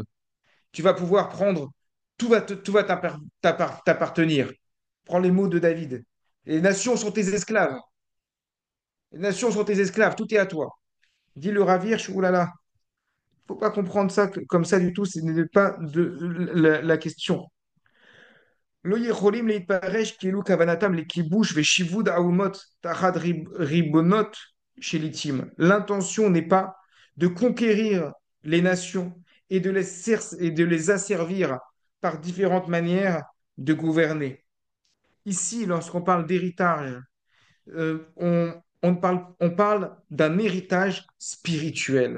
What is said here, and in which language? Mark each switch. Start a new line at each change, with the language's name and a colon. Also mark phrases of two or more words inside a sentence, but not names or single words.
French: Tu vas pouvoir prendre, tout va t'appartenir. Prends les mots de David. Les nations sont tes esclaves. Les nations sont tes esclaves, tout est à toi. Dit le Rav Hirsch, oulala, faut pas comprendre ça comme ça du tout, ce n'est pas la question.
Hebrew: לא יכולים להתפרש כאילו כוונתם לכיבוש ושיבוד האומות תחת ריבונות שליטים.
French: L'intention n'est pas de conquérir les nations et de les asservir par différentes manières de gouverner. Ici, lorsqu'on parle d'héritage, on parle d'un héritage spirituel.